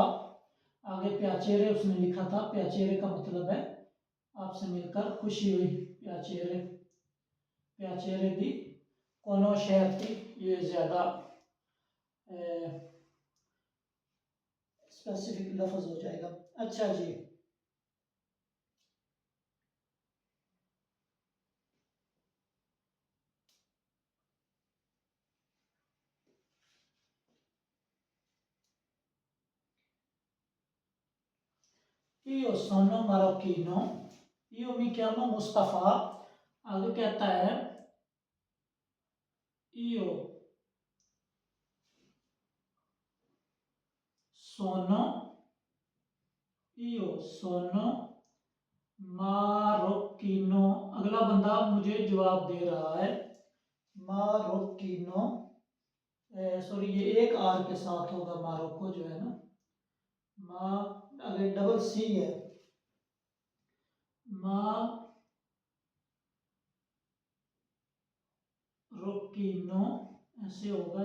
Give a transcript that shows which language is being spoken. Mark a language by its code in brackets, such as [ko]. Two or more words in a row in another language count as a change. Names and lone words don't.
[hi] आगे प्याचेरे उसने लिखा था, प्याचेरे का मतलब है आपसे मिलकर खुशी हुई। [it] piacere, piacere di conoscerti, [hi] ये ज़्यादा स्पेसिफिक लफ्ज हो जाएगा। अच्छा जी, [it] io sono marocchino, io mi chiamo Mustafa। [hi] आगे कहता है [it] io sono, io sono मारोक्कीनो। [hi] अगला बंदा मुझे जवाब दे रहा है मारोक्कीनो। सॉरी, ये एक आर के साथ होगा, मारोक्को जो है ना, मा, अगर डबल सी है, मारोक्कीनो ऐसे होगा।